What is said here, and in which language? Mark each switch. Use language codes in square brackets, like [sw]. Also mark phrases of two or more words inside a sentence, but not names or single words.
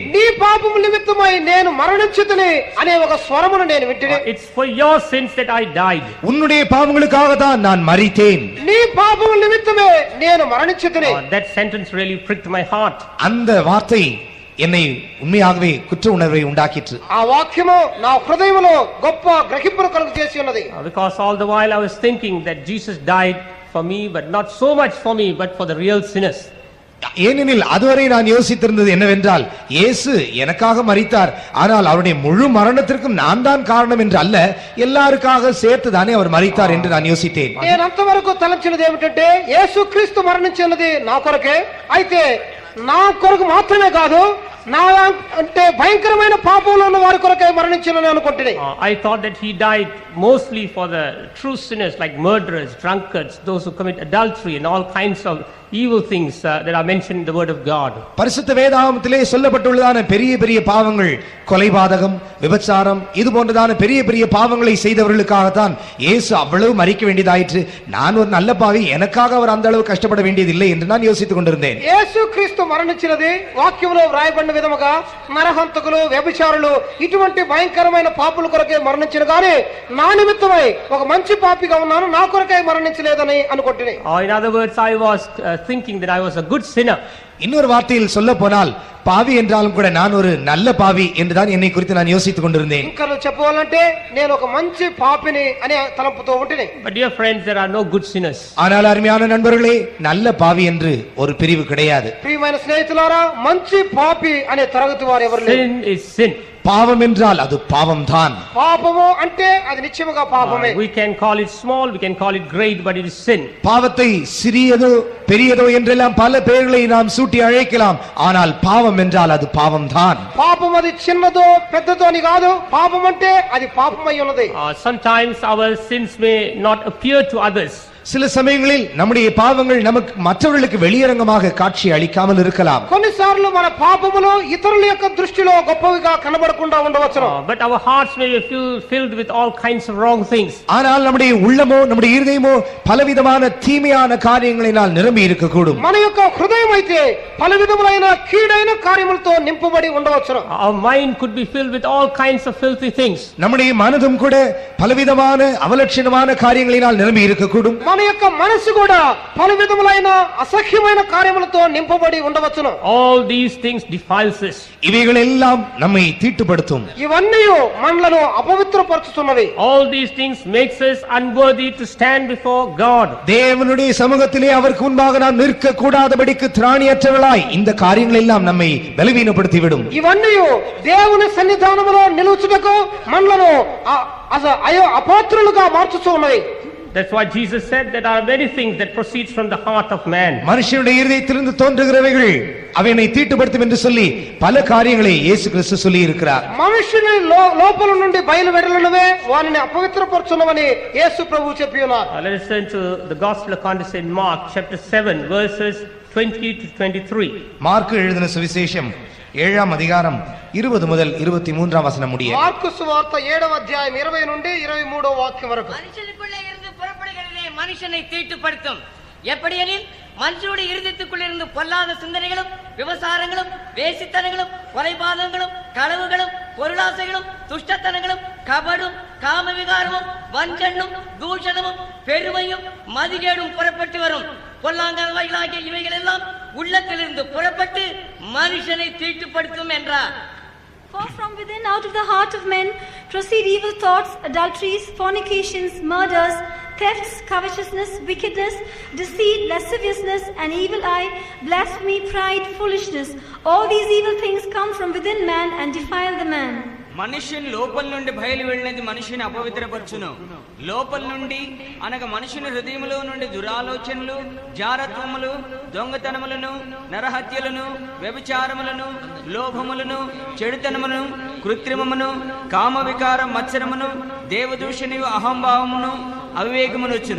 [te] నీ పాపము నిమిత్తమై నేను మరణించుతని అనే ఒక స్వరమును నేను వింటిని. [en] It's for your sins that I died. [ta] உன்னுடைய பாவங்களுக்காக தான் நான் மரித்தேன். [te] నీ పాపము నిమిత్తమే నేను మరణించుతని. [en] That sentence really pricked my heart. [ta] அந்த வார்த்தை என்னை உண்மையாகவே குற்ற உணர்வை உண்டாக்கிற்று. [te] ఆ వాక్యము నా హృదయములో గొప్ప గ్రహింపును కలుగు చేసి ఉన్నది. [en] Because all the while I was thinking that Jesus died for me, but not so much for me, but for the real sinners. [ta] ஏனெனில் அதுவரை நான் யோசித்திருந்தது என்னவென்றால், இயேசு எனக்காக மரித்தார், ஆனால் அவருடைய முழு மரணத்திற்கும் நான் தான் காரணம் என்று அல்ல, எல்லாருக்காக சேர்த்து தானே அவர் மரித்தார் என்று நான் யோசித்தேன். [te] నేను అంతవరకు తలంచినది ఏమిటంటే యేసు క్రీస్తు మరణించినది నా కొరకే, అయితే నా కొరకు మాత్రమే కాదు, నా అంటే భయంకరమైన పాపంలో ఉన్న వారి కొరకే మరణించినని అనుకుంటుని. [en] I thought that he died mostly for the true sinners like murderers, drunkards, those who commit adultery and all kinds of evil things that are mentioned in the word of God. [ta] பரிசுத்த வேதாகமத்திலே சொல்லப்பட்டுள்ளதான பெரிய பெரிய பாவங்கள், கொலைபாதகம், விபச்சாரம், இது போன்றதான பெரிய பெரிய பாவங்களை செய்தவர்களுக்காகத்தான் இயேசு அவ்வளவு மரிக்க வேண்டியதாயிற்று. நான் ஒரு நல்ல பாவி, எனக்காக அவர் அந்த அளவு கஷ்டப்பட வேண்டியதில்லை என்று நான் யோசித்துக் கொண்டிருந்தேன். [te] యేసు క్రీస్తు మరణించినది వాక్యంలో వ్రాయబడిన విధముగా నరహంతకులు, వ్యభిచారులు, ఇటువంటి భయంకరమైన పాపుల కొరకే మరణించిన గాని నా నిమిత్తమై ఒక మంచి పాపిగా ఉన్నాను, నా కొరకే మరణించలేదని అనుకుంటుని. [en] In other words, I was thinking that I was a good sinner. [ta] இன்னொரு வார்த்தையில் சொல்ல போனால், பாவி என்றாலும் கூட நான் ஒரு நல்ல பாவி என்றுதான் என்னை குறித்து நான் யோசித்துக் கொண்டிருந்தேன். [te] ఇంకా చెప్పాలంటే నేను ఒక మంచి పాపిని అని తలంపుతూ ఉంటిని. [en] But dear friends, there are no good sinners. [ta] ஆனால் அருமையான நண்பர்களே, நல்ல பாவி என்று ஒரு பிரிவு கிடையாது. [te] ప్రియమైన స్నేహితులారా, మంచి పాపి అనే తరగతి వారు ఎవరు లేరు. [en] Sin is sin. [ta] பாவம் என்றால் அது பாவம் தான். [te] పాపము అంటే అది నిశ్చయముగా పాపమే. [en] We can call it small, we can call it great, but it is sin. [ta] பாவத்தை சிறியதோ பெரியதோ என்றெல்லாம் பல பெயர்களை நாம் சூட்டி அழைக்கலாம், ஆனால் பாவம் என்றால் அது பாவம் தான். [te] పాపం అది చిన్నదో పెద్దదో అని కాదు, పాపం అంటే అది పాపమై ఉన్నది. [en] Sometimes our sins may not appear to others. [ta] சில சமயங்களில் நம்முடைய பாவங்கள் நமக்கு மற்றவர்களுக்கு வெளியரங்கமாக காட்சி அளிக்காமல் இருக்கலாம். [te] కొన్నిసార్లు మన పాపములు ఇతరుల యొక్క దృష్టిలో గొప్పవిగా కనబడకుండా ఉండవచ్చును. [en] But our hearts may be filled with all kinds of wrong things. [ta] ஆனால் நம்முடைய உள்ளமோ நம்முடைய இருதயமோ பலவிதமான தீமையான காரியங்களினால் நிரம்பி இருக்கக்கூடும். [te] మన యొక్క హృదయం అయితే పలు విధములైన కీడైన కార్యములతో నింపబడి ఉండవచ్చును. [en] Our mind could be filled with all kinds of filthy things. [ta] நம்முடைய மனதும் கூட பலவிதமான அவலட்சணமான காரியங்களினால் நிரம்பி இருக்கக்கூடும். [te] మన యొక్క మనసు కూడా పలు విధములైన అసహ్యమైన కార్యములతో నింపబడి ఉండవచ్చును. [en] All these things defiles us. [ta] இவைகள் எல்லாம் நம்மை தீட்டுப்படுத்தும். [te] ఇవన్నీ మనలను అపవిత్రపరుచుతున్నవి. [en] All these things makes us unworthy to stand before God. [ta] தேவனுடைய சமூகத்திலே அவருக்கு முன்பாக நாம் நிற்க கூடாதபடிக்கு திராணியற்றவர்களாய் இந்த காரியங்கள் எல்லாம் நம்மை பலவீனப்படுத்திவிடும். [te] ఇవన్నీ దేవుని సన్నిధానములో నిలుచుటకు మనలను అపాత్రులుగా మార్చుచూ ఉన్నవి. [en] That's why Jesus said that there are many things that proceeds from the heart of man. [ta] மனுஷனுடைய இருதயத்திலிருந்து தோன்றுகிறவைகள் அவனை தீட்டுப்படுத்தும் என்று சொல்லி பல காரியங்களை இயேசு கிறிஸ்து சொல்லி இருக்கிறார். [te] మనుషుని లోపల నుండి బయలు వెడలనవే వానిని అపవిత్రపరచునవని యేసు ప్రభువు చెప్పి ఉన్నారు. [en] Let us turn to the Gospel according to St. Mark chapter 7 verses 20 to 23. [ta] மார்க்கு எழுதின சுவிசேஷம் 7ஆம் அதிகாரம் 20 முதல் 23ஆம் வசனம் முடிய. [te] మార్కు సువార్త 7వ అధ్యాయం 20 నుండి 23వ వాక్యం వరకు. [ta] மனுஷனுக்குள்ளே இருந்து புறப்படுகிறதே மனுஷனை தீட்டுப்படுத்தும். எப்படியெனில் மனுஷனுடைய இருதயத்துக்குள்ள இருந்து பொல்லாத சிந்தனைகளும் விபசாரங்களும் வேசித்தனங்களும் கொலைபாதகங்களும் களவுகளும் பொருளாசைகளும் துஷ்டத்தனங்களும் கபடும் காமவிகாரமும் வஞ்சனும் தூஷணமும் பெருமையும் மதிகேடும் புறப்பட்டு வரும். பொல்லாங்கவைகளாகிய இவைகள் எல்லாம் உள்ளத்திலிருந்து புறப்பட்டு மனுஷனை தீட்டுப்படுத்தும் என்றார். [en] For from within, out of the heart of men, proceed evil thoughts, adulteries, fornications, murders, thefts, covetousness, wickedness, deceit, lasciviousness, an evil eye, blasphemy, pride, foolishness. All these evil things come from within man and defile the man. [te] మనుషుని లోపల నుండి బయలు వెళ్ళినది మనిషిని అపవిత్రపరచును. లోపల నుండి అనగా మనుషుని హృదయములో నుండి దురాలోచనలు, జారత్వములు, దొంగతనములను, నరహత్యలను, వ్యభిచారములను, లోభములను, చెడుతనమును, కృత్రిమమును, కామవికార మత్సరమును, దేవదూషణయు, అహంభావమును, అవివేకమును వచ్చును.